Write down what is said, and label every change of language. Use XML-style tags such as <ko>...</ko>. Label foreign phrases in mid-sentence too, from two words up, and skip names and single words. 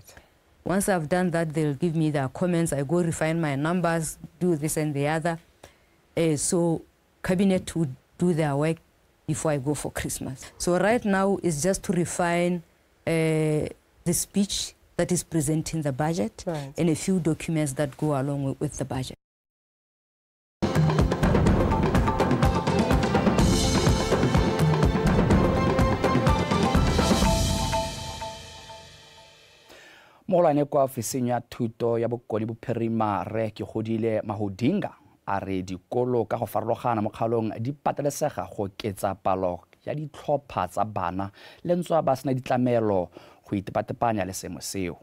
<en>Once I've done that, they'll give me their comments. I go refine my numbers, do this and the other. So cabinet would do their work before I go for Christmas. So right now it's just to refine the speech that is presenting the budget and a few documents that go along with the budget.</en> <tn>Mogolwane kwa ofising ya thuto ya bokoni bophirima Re ke godile Mahodinga a re dikolo ka go farologana mo kgaolong di patelesega go ketsa palo ya ditlhopha tsa bana le ntswa ba sena ditlamelo go itepatepanya le seemo seo.</tn>